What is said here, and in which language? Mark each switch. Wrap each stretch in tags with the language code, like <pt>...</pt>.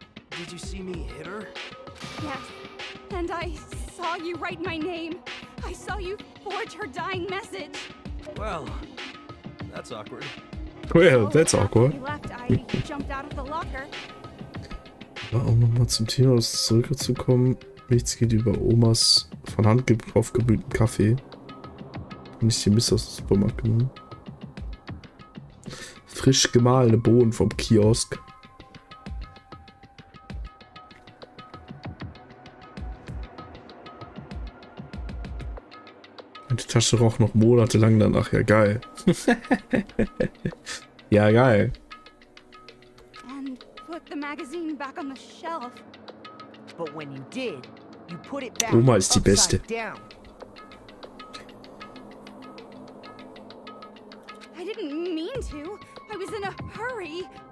<en>Did you see me hit her? Yes, and I saw you write my name. I saw you forge her dying message. Well, that's awkward. Well, that's awkward. After you left, I jumped out of the locker.</en> <de>Aber um nochmal zum Thema zurückzukommen, nichts geht über Omas von Hand aufgebrühten Kaffee. Nicht die Mist aus dem Supermarkt genommen. Frisch gemahlene Bohnen vom Kiosk. Und die Tasche roch noch monatelang danach. Ja, geil. Ja, geil.</de> <en>And put the magazine back on the shelf. But when you did, you put it back</en> <de>Oma ist die Beste.</de> <en>upside down. I didn't mean to. I was in a hurry.</en>